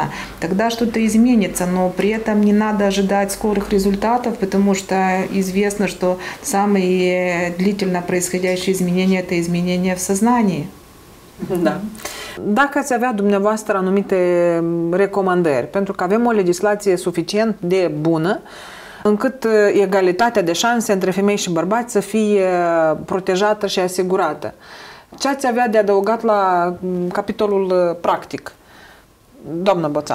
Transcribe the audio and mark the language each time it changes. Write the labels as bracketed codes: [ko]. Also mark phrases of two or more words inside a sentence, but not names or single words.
[ru] Тогда что-то изменится, но при этом не надо ожидать скорых результатов, потому что известно, что самые длительно происходящие изменения – это изменения в сознании. [ro] Da. Dacă ați avea dumneavoastră anumite recomandări, pentru că avem o legislație suficient de bună, încât egalitatea de șanse între femei și bărbați să fie protejată și asigurată. Ce ați avea de adăugat la capitolul practic, doamnă Boțan?